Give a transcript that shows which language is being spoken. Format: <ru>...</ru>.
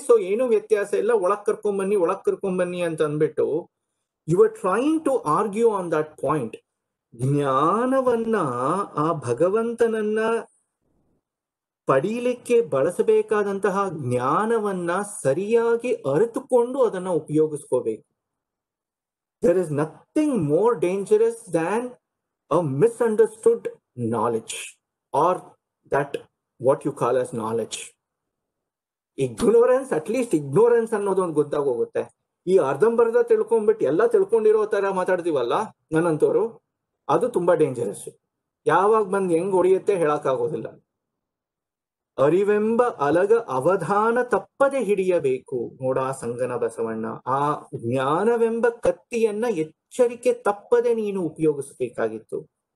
<en>so</en> <kn>ಏನು ವ್ಯತ್ಯಾಸ ಇಲ್ಲ, ಒಳಗ್ ಕರ್ಕೊಂಬನ್ನಿ ಅಂತ ಅಂದ್ಬಿಟ್ಟು</kn> <en>You are trying to argue on that point.</en> <kn>ಜ್ಞಾನವನ್ನ, ಆ ಭಗವಂತನನ್ನ ಪಡೀಲಿಕ್ಕೆ ಬಳಸಬೇಕಾದಂತಹ ಜ್ಞಾನವನ್ನ ಸರಿಯಾಗಿ ಅರಿತುಕೊಂಡು ಅದನ್ನ ಉಪಯೋಗಿಸ್ಕೋಬೇಕು.</kn> <en>There is nothing more dangerous than a misunderstood knowledge or that what you call as knowledge. Ignorance, at least ignorance</en> <kn>ಅನ್ನೋದು ಒಂದು ಗೊತ್ತಾಗೋಗುತ್ತೆ. ಈ ಅರ್ಧಂಬರ್ಧ ತಿಳ್ಕೊಂಡ್ಬಿಟ್ಟು ಎಲ್ಲ ತಿಳ್ಕೊಂಡಿರೋ ತರ ಮಾತಾಡ್ತೀವಲ್ಲ ನನ್ನಂತವ್ರು, ಅದು ತುಂಬಾ ಡೇಂಜರಸ್. ಯಾವಾಗ ಬಂದು ಹೆಂಗ್ ಹೊಡೆಯುತ್ತೆ ಹೇಳಕ್ಕಾಗೋದಿಲ್ಲ. ಅರಿವೆಂಬ ಅಲಗ ಅವಧಾನ ತಪ್ಪದೆ ಹಿಡಿಯಬೇಕು ನೋಡ ಸಂಗನ ಬಸವಣ್ಣ. ಆ ಜ್ಞಾನವೆಂಬ ಕತ್ತಿಯನ್ನ ಎಚ್ಚರಿಕೆ ತಪ್ಪದೆ ನೀನು ಉಪಯೋಗಿಸಬೇಕಾಗಿತ್ತು.</kn>